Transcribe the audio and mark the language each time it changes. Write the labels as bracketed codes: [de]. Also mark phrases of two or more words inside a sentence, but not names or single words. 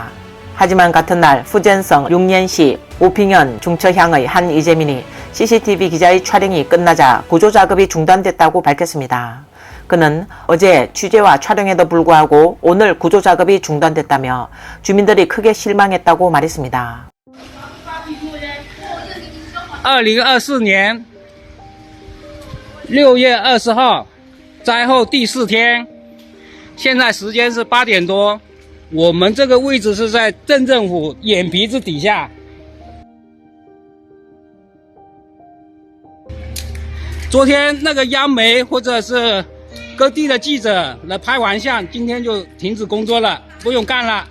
[ko] 하지만 같은 날 푸젠성 6년시 오핑현 중처향의 한 이재민이 CCTV 기자의 촬영이 끝나자 구조 작업이 중단됐다고 밝혔습니다. 그는 어제 취재와 촬영에도 불구하고 오늘 구조 작업이 중단됐다며 주민들이 크게 실망했다고 말했습니다. [zh] 2024 年6月20号灾后第4天，现在时间是8点多，我们这个位置是在镇政府眼皮子底下。昨天那个央媒或者是各地的记者来拍完相，今天就停止工作了，不用干了。